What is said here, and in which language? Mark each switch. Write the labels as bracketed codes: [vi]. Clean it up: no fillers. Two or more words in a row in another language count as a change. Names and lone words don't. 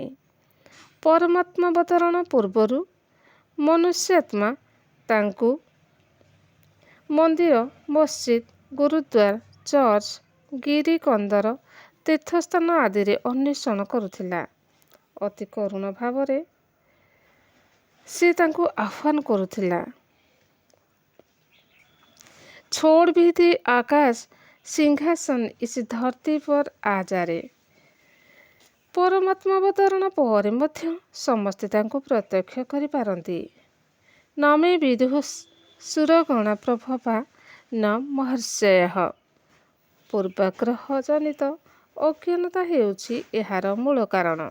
[or] ପରମାତ୍ମାବତରଣ ପୂର୍ବରୁ ମନୁଷ୍ୟାତ୍ମା ତାଙ୍କୁ ମନ୍ଦିର, ମସଜିଦ, ଗୁରୁଦ୍ୱାର, ଚର୍ଚ୍ଚ, ଗିରିକନ୍ଦର, ତୀର୍ଥସ୍ଥାନ ଆଦିରେ ଅନ୍ୱେଷଣ କରୁଥିଲା। ଅତି କରୁଣ ଭାବରେ ସେ ତାଙ୍କୁ ଆହ୍ୱାନ କରୁଥିଲା। [hi] छोड़ भी दे आकाश सिंहासन इस धरती पर आ जारे। [or] ପରମାତ୍ମା ଅବତରଣ ପରେ ମଧ୍ୟ ସମସ୍ତେ ତାଙ୍କୁ ପ୍ରତ୍ୟକ୍ଷ କରିପାରନ୍ତି। [sa] नमे विदुः सुरगण प्रभवा न महर्षय। [or] ପୂର୍ବାଗ୍ରହ ଜନିତ ଅଜ୍ଞାନତା ହେଉଛି ଏହାର ମୂଳ କାରଣ।